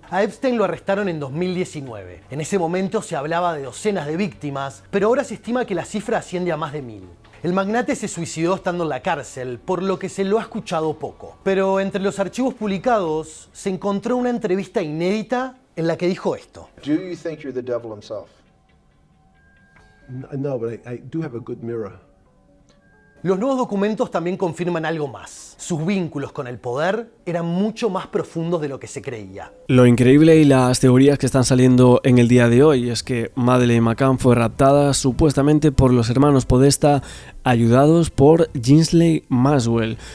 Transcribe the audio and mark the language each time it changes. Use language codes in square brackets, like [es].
[es] A Epstein lo arrestaron en 2019. En ese momento se hablaba de docenas de víctimas, pero ahora se estima que la cifra asciende a más de 1000. El magnate se suicidó estando en la cárcel, por lo que se lo ha escuchado poco. Pero entre los archivos publicados se encontró una entrevista inédita en la que dijo esto. [en] Do you think you're the devil himself? No, but I do have a good mirror. [es] Los nuevos documentos también confirman algo más. Sus vínculos con el poder eran mucho más profundos de lo que se creía. Lo increíble y las teorías que están saliendo en el día de hoy es que Madeleine McCann fue raptada supuestamente por los hermanos Podesta, ayudados por Ghislaine Maxwell.